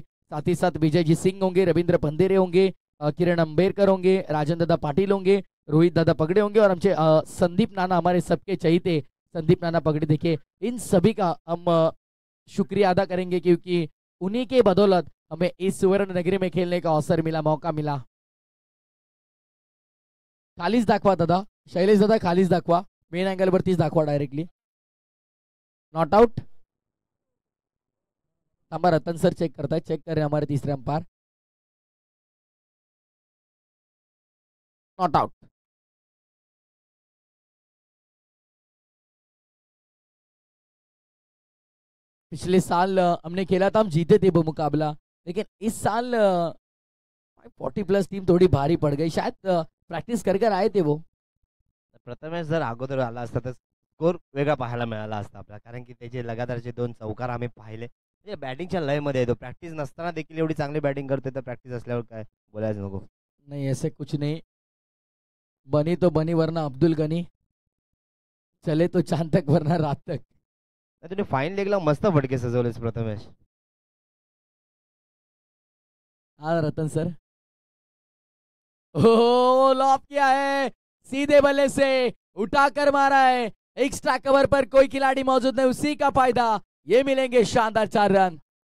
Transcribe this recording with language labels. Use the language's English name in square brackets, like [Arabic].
[Hindi] साथ ही साथ विजय जी सिंह होंगे, रविंद्र पंदेरे होंगे, किरण अंबेरकर होंगे, राजन दादा पाटिल होंगे, रोहित दादा पगड़े होंगे, और हमसे संदीप नाना हमारे सबके चहीते संदीप नाना पगड़े। देखिए इन सभी का हम शुक्रिया अदा करेंगे, क्योंकि उन्हीं के बदौलत हमें इस सुवर्ण नगरी में खेलने का अवसर मिला, मौका मिला। [Marathi] खालीच दाखवा दादा, शैलेश दादा खालीच दाखवा, मेन अँगल वरतीच दाखवा डायरेक्टली। [English] Not out. [Marathi] थांबा रतन सर चेक करताय, [Hindi] चेक कर रहे हैं हमारे तीसरे अंपायर। [English] Not out. [Hindi] पिछले साल हमने खेला था, हम जीते थे वो मुकाबला, लेकिन इस साल 40+ टीम थोड़ी भारी पड़ गई, शायद प्रॅक्टिस कर कर आए थे वो। [Marathi] प्रथमेश जर अगोदर आला असता तर स्कोर वेगळा पाहायला मिळाला असता आपल्याला, कारण की त्याचे लगातारचे 2 चौकार आम्ही पाहिले। म्हणजे बॅटिंगच्या लयमध्ये येतो, प्रॅक्टिस नसताना देखील एवढी चांगली बॅटिंग करते, तर प्रॅक्टिस असल्यावर काय बोलायचं नको। [Hindi] नहीं ऐसे कुछ नहीं, बनी तो बनी वरना अब्दुल गनी, चले तो चांद तक वरना रात तक। [Marathi] तुम्ही फाईन लेगला मस्त फटके सजवलेस प्रथमेश। [Hindi] हाँ रतन सर, ओ लॉप किया है, सीधे बल्ले से उठाकर मारा है, एक्स्ट्रा कवर पर कोई खिलाड़ी मौजूद नहीं, उसी का फायदा, ये मिलेंगे शानदार 4 रन।